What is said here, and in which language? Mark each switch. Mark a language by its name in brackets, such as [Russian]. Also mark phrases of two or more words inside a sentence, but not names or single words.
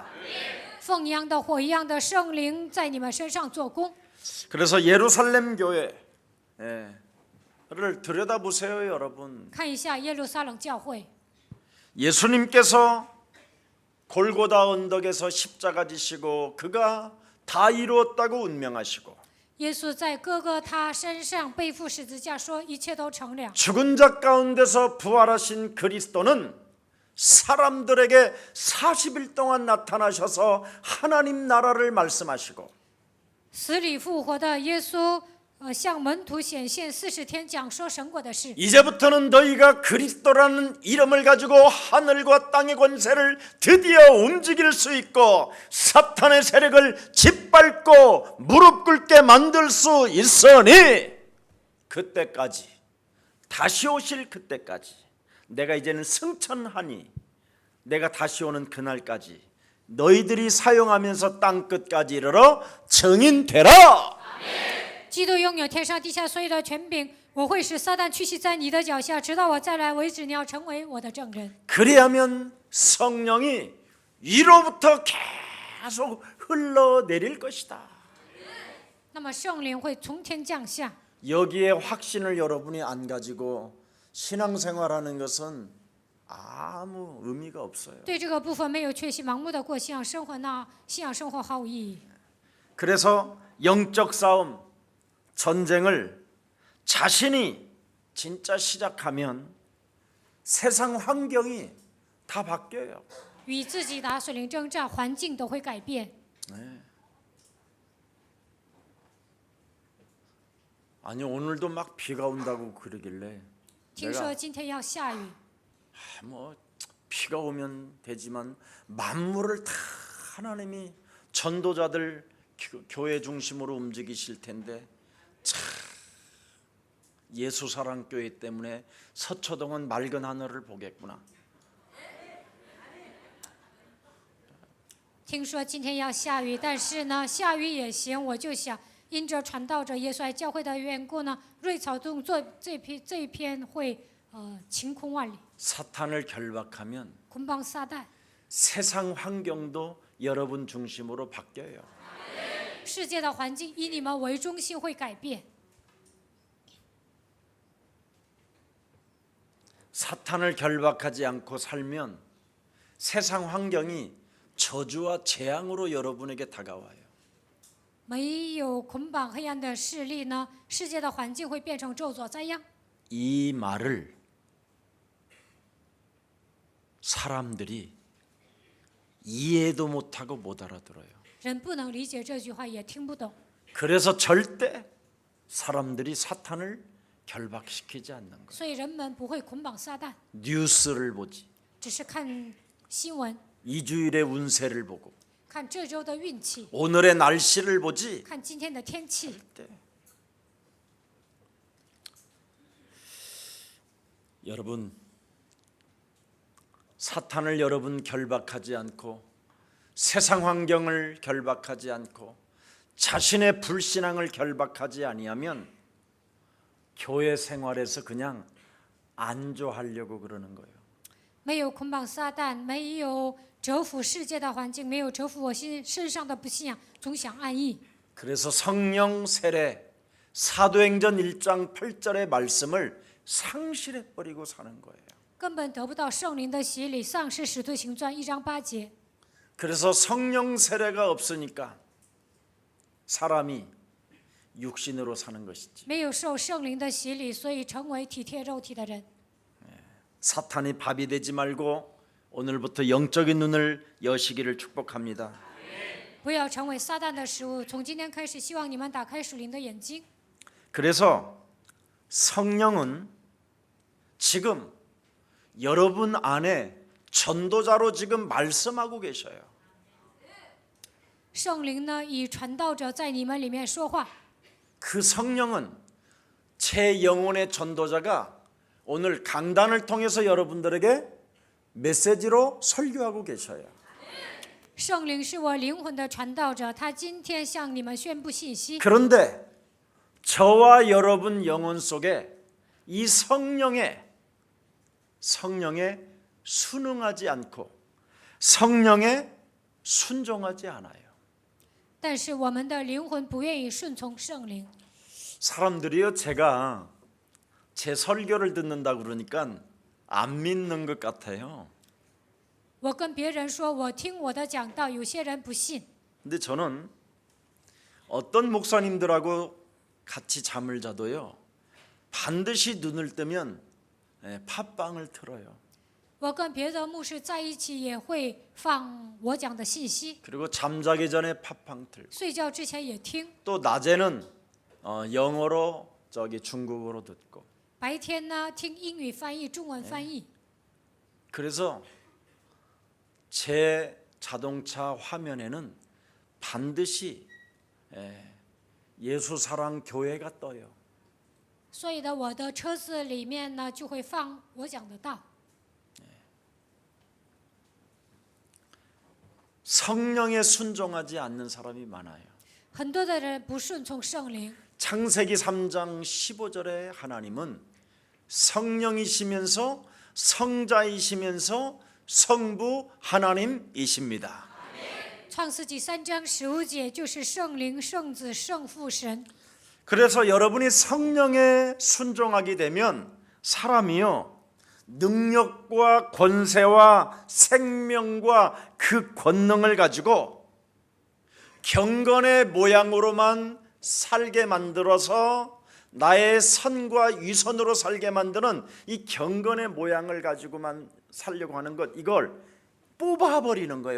[Chinese] 凤一样的火一样的圣灵在你们身上做工。 [Korean] 그래서 예루살렘 교회를 들여다보세요, 여러분. [Chinese] 看一下耶路撒冷教会， [Korean] 예수님께서 골고다 언덕에서 십자가 지시고 그가 다 이루었다고 운명하시고 [Chinese] 耶稣在哥哥他身上背负十字架，说一切都成了。 [Korean] 죽은 자 가운데서 부활하신 그리스도는 사람들에게 40일 동안 나타나셔서 하나님 나라를 말씀하시고 [Chinese] 死里复活的耶稣，向门徒显现40天，讲说神国的事。 [Korean] 이제부터는 너희가 그리스도라는 이름을 가지고 하늘과 땅의 권세를 드디어 움직일 수 있고 사탄의 세력을 짓밟고 무릎 꿇게 만들 수 있으니 그때까지 다시 오실 그때까지 내가 이제는 승천하니 내가 다시 오는 그날까지 너희들이 사용하면서 땅 끝까지 이르러 증인되라. [Chinese] 基督拥有天上地下所有的权柄，我会使撒旦屈膝在你的脚下，直到我再来为止。你要成为我的证人。 [Korean] 그리하면 성령이 위로부터 계속 흘러내릴 것이다. [Chinese] 那么圣灵会从天降下。 [Korean] 여기에 확신을 여러분이 안 가지고 신앙생활하는 것은 아무 의미가 없어요. [Chinese] 对这个部分没有确信，盲目的过信仰生活，那信仰生活毫无意义。 [Korean] 그래서 영적 싸움, 전쟁을 자신이 진짜 시작하면 세상 환경이 다 바뀌어요. [Chinese] 与自己打属灵征战，环境都会改变。 [Korean] 아니 오늘도 막 비가 온다고 그러길래 [Chinese] 听说今天要下雨， [Korean] 뭐 비가 오면 되지만 만물을 다 하나님이 전도자들 교회 중심으로 움직이실 텐데 참 예수사랑교회 때문에 서초동은 맑은 하늘을 보겠구나. [Chinese] 听说今天要下雨，但是呢，下雨也行。我就想，因着传道者耶稣爱教会的缘故呢，瑞草洞这一篇会晴空万里。 [Korean] 사탄을 결박하면 [Chinese] 捆绑撒旦， [Korean] 세상 환경도 여러분 중심으로 바뀌어요. [Chinese] 世界的环境以你们为中心会改变。 [Korean] 사탄을 결박하지 않고 살면 세상 환경이 저주와 재앙으로 여러분에게 다가와요. [Chinese] 没有捆绑黑暗的势力呢，世界的环境会变成咒诅灾殃。 [Korean] 이 말을 사람들이 이해도 못하고 못 알아들어요. [Chinese] 人不能理解这句话，也听不懂， [Korean] 그래서 절대 사람들이 사탄을 결박시키지 않는 거예요. [Chinese] 所以人们不会捆绑撒旦， [Korean] 뉴스를 보지, [Chinese] 只是看新闻， [Korean] 이주일의 운세를 보고, [Chinese] 看这周的运气， [Korean] 오늘의 날씨를 보지. [Chinese] 看今天的天气。 [Korean] 여러분, 사탄을 여러분 결박하지 않고 세상 환경을 결박하지 않고 자신의 불신앙을 결박하지 아니하면 교회 생활에서 그냥 안주하려고 그러는 거예요. [Chinese] 没有捆绑撒旦，没有折服世界的环境，没有折服我身上的不信仰，总想安逸。 [Korean] 그래서 성령 세례 사도행전 1장 8절의 말씀을 상실해 버리고 사는 거예요. [Chinese] 根本得不到圣灵的洗礼，丧失使徒行传1章8节。 [Korean] 그래서 성령 세례가 없으니까 사람이 육신으로 사는 것이지. [Chinese] 没有受圣灵的洗礼，所以成为体贴肉体的人。 [Korean] 사탄이 밥이 되지 말고 오늘부터 영적인 눈을 여시기를 축복합니다. [Chinese] 不要成为撒旦的食物。从今天开始，希望你们打开属灵的眼睛。 [Korean] 그래서 성령은 지금 여러분 안에 전도자로 지금 말씀하고 계셔요. [Chinese] 圣灵呢，以传道者在你们里面说话。 [Korean] 그 성령은 제 영혼의 전도자가 오늘 강단을 통해서 여러분들에게 메시지로 설교하고 계셔요. [Chinese] 圣灵是我灵魂的传道者，他今天向你们宣布信息。 [Korean] 그런데 저와 여러분 영혼 속에 이 성령에 순응하지 않고 성령에 순종하지 않아요. [Chinese] 但是我们的灵魂不愿意顺从圣灵。 [Korean] 사람들이요, 제가 제 설교를 듣는다 그러니까 안 믿는 것 같아요. [Chinese] 我跟别人说，我听我的讲道，有些人不信。 [Korean] 근데 저는 어떤 목사님들하고 같이 잠을 자도요, 반드시 눈을 뜨면 팟빵을 틀어요. [Chinese] 我跟别的牧师在一起，也会放我讲的信息， [Korean] 그리고 잠자기 전에 팟빵 틀고 [Chinese] 睡觉之前也听。 [Korean] 또 낮에는 영어로 중국어로 듣고. [Chinese] 白天呢，听英语翻译、中文翻译。 [Korean] 그래서 제 자동차 화면에는 반드시 예수사랑 교회가 떠요. [Chinese] 所以呢，我的车子里面呢就会放我讲的道。 [Korean] 성령에 순종하지 않는 사람이 많아요. [Chinese] 很多的人不顺从圣灵。 [Korean] 창세기 3장 15절에 하나님은 성령이시면서 성자이시면서 성부 하나님이십니다. [Chinese] 创世纪3章15节就是圣灵、圣子、圣父神。 [Korean] 그래서 여러분이 성령에 순종하게 되면 사람이요 능력과 권세와 생명과 그 권능을 가지고 경건의 모양으로만 살게 만들어서 나의 선과 위선으로 살게 만드는 이 경건의 모양을 가지고만 살려고 하는 것, 이걸 뽑아버리는 거예요.